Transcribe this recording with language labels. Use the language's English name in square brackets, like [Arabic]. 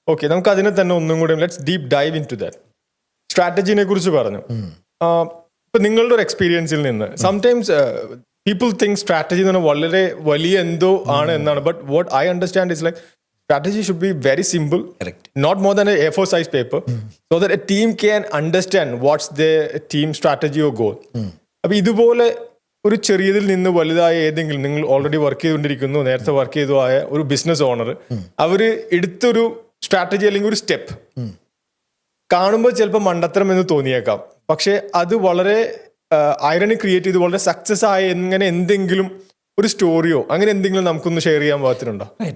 [Malayalam] Okay, നമുക്ക് അതിനെ തന്നെ ഒന്നും കൂടി [English] Let's deep dive into that. [Malayalam] സ്ട്രാറ്റജിനെ കുറിച്ച് പറഞ്ഞു. ഇപ്പൊ നിങ്ങളുടെ ഒരു എക്സ്പീരിയൻസിൽ നിന്ന് [English] sometimes people think [Malayalam] സ്ട്രാറ്റജി എന്ന് പറഞ്ഞാൽ വളരെ വലിയ എന്തോ ആണ് എന്നാണ്. [English] But what I understand is like strategy should be very simple. Correct. Not more than a A4 size paper, so that a team can understand what's their team strategy or goal. [Malayalam] അപ്പൊ ഇതുപോലെ ഒരു ചെറിയതിൽ നിന്ന് വലുതായ ഏതെങ്കിലും, നിങ്ങൾ already work ചെയ്തുകൊണ്ടിരിക്കുന്നു, നേരത്തെ work ചെയ്തു ആയ ഒരു ബിസിനസ് ഓണർ, അവര് എടുത്തൊരു സ്ട്രാറ്റജി അല്ലെങ്കിൽ ഒരു സ്റ്റെപ്പ് കാണുമ്പോൾ ചിലപ്പോൾ മണ്ടത്തരം എന്ന് തോന്നിയേക്കാം. പക്ഷെ അത് വളരെ ഐറണി ക്രിയേറ്റ് ചെയ്ത് വളരെ സക്സസ് ആയ എങ്ങനെ എന്തെങ്കിലും ഒരു സ്റ്റോറിയോ അങ്ങനെ എന്തെങ്കിലും നമുക്കൊന്ന് ഷെയർ ചെയ്യാൻ പാകത്തിനുണ്ടോ?